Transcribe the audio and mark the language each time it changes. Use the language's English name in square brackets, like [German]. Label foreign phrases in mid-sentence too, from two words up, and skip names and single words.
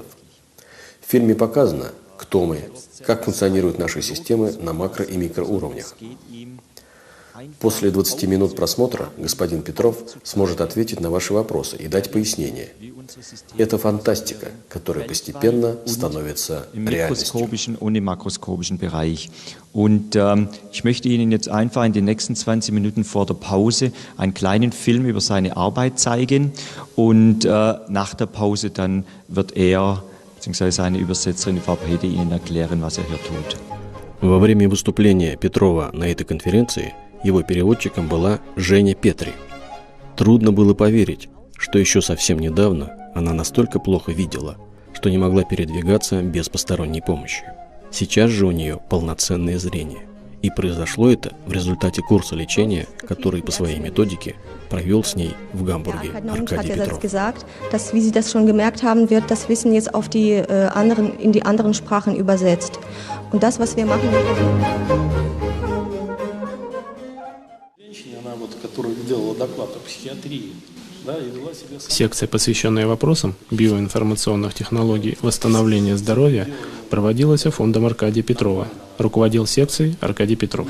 [Russian] В фильме показано, кто мы, как функционируют наши системы на макро- и микроуровнях. После 20 минут просмотра господин Петров сможет ответить на ваши вопросы и дать пояснения. Это фантастика, которая постепенно становится реальностью. [German] Und im makroskopischen Bereich. Und ich möchte Ihnen jetzt einfach in den nächsten 20 Minuten vor der Pause einen kleinen Film über seine Arbeit zeigen. Und nach der Pause dann wird er bzw. seine Übersetzerin Frau Pede Ihnen erklären, was er hier tut. [Russian] Во время выступления Петрова на этой конференции его переводчиком была Женя Петри. Трудно было поверить, что еще совсем недавно она настолько плохо видела, что не могла передвигаться без посторонней помощи. Сейчас же у нее полноценное зрение. И произошло это в результате курса лечения, который по своей методике провел с ней в Гамбурге Аркадий Петров. [German] Dass, wie Sie das schon gemerkt haben, wird das Wissen jetzt auf in die anderen Sprachen übersetzt. Und das, was wir machen... [Russian] Она вот, которая делала доклад о психиатрии, да, и вела себя... Секция, посвященная вопросам биоинформационных технологий восстановления здоровья, проводилась фондом Аркадия Петрова. Руководил секцией Аркадий Петров.